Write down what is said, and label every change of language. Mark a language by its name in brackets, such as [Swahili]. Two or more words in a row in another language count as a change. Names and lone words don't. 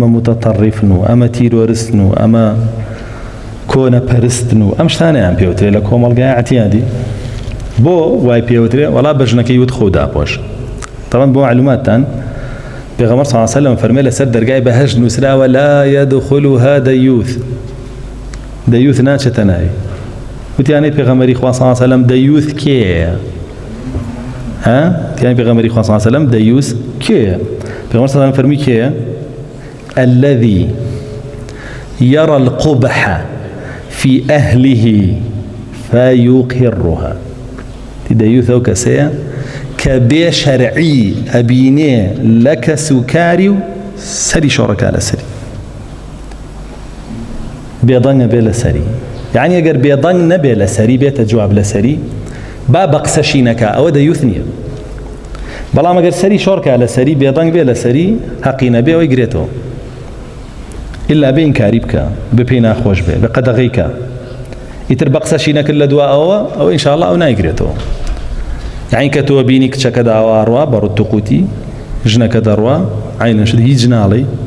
[Central Kurdish] متەتەڕیفن و ئەمە تیرۆرستن و ئەمە کۆنە پەرستن و ئەم شتانەیان پێوترێ لە کۆمەڵگای عەتیادی بۆ وای پێوترێ وەڵا بەژنەکەی وت خۆ داپۆش تەمەن بۆ معلوماتتان پێغەمبەر [Arabic] صلی الله علیه و سلم [Central Kurdish] فەرمێ لەسەر دەرگای بەهەشت نووسراوە [Arabic] لا يدخلها [Central Kurdish] دەیوث ناچێتە ناوی وتیانی پێغەمبەری خوا [Arabic] صلی الله علیه و سلم [Central Kurdish] دەیوث کێیە تیانی پێغەمبەری خوا [Arabic] صلی الله علیه و سلم [Central Kurdish] دەیوث کێیە پێغەمبەر [Arabic] صلی الله علیه و سلم [Central Kurdish] فەرمی کێیە [Arabic] الذي يرى القبح في أهله فيقرها [Central Kurdish] دەیوث ئەو کەسەیە کە بێ شەرعی ئەبینێ لە کەس و کاری و سەری شۆڕەکە لەسەری بێدەنگە بێ لەسەری يعني اگر بێدەنگ نەبێ لەسەری بێتە جواب لەسەری با بە قسەشی نەکا ئەوە دەیوث نییە بەڵام ئەگەر سەری شۆڕکە لەسەری بێدەنگ بێ لەسەری حەقی نەبێ ئەوەی گرێتەوە ئللا بێ ئینکاری بکە بە پێی ناخۆش بێ بە قەدەغەی کە ئیتر بە قسەشی نەکرد لە دوا ئەوە ئینشاءالله ئەو نایگرێتەوە یعنی کە تۆ بینی کچەکە داواڕوا بە ڕوت و قوتی ژنەکە دەڕوا عینەشت هیچ ناڵێ